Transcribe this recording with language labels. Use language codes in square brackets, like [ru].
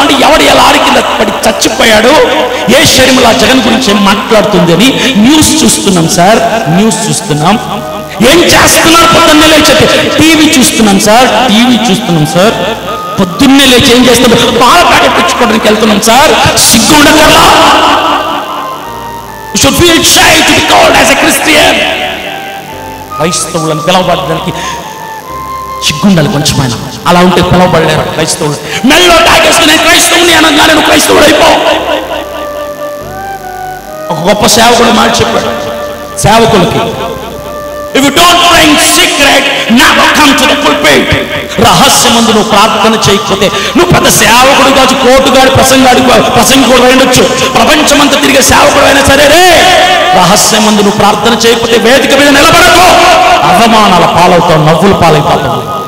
[te] అంటే ఎవడు ఎలా కింద పడి చచ్చిపోయాడు, ఏ షర్మిలా జగన్ గురించి ఏం మాట్లాడుతుంది అని న్యూస్ చూస్తున్నాం సార్, న్యూస్ చూస్తున్నాం. ఏం చేస్తున్నారు? పొద్దున్నే లేచి టీవీ చూస్తున్నాం సార్, టీవీ చూస్తున్నాం సార్. పొద్దున్నే లేచి ఏం చేస్తున్నాం? పాల ప్యాకెట్ తెచ్చుకోవడానికి వెళ్తున్నాం సార్. సిగ్గు ఉండగలరా? [en] You should feel shy to be called as a Christian. [te] క్రైస్తవులను పిలవబడడానికి సిగ్గుండాలి కొంచెమైనా. అలా ఉంటే పిలవబడలేరు క్రైస్తవులు. మెల్లో తాగేసుకుని నేను క్రైస్తవుని అనగానే నువ్వు క్రైస్తవుడు అయిపో. ఒక గొప్ప సేవకుడు మాట చెప్పాడు సేవకులకి, [en] if you don't pray in secret, never come to the pulpit. [te] రహస్యమందు నువ్వు ప్రార్థన చేయకపోతే నువ్వు పెద్ద సేవకుడు కాదు, కోటుగాడు, ప్రసంగికుడు ఉండొచ్చు, ప్రపంచమంతా తిరిగే సేవకుడు అయినా సరే రే, రహస్యమందు నువ్వు ప్రార్థన చేయకపోతే వేదిక మీద నిలబడకు, అవమానాల పాలవుతావు, నవ్వుల పాలైపోతావు.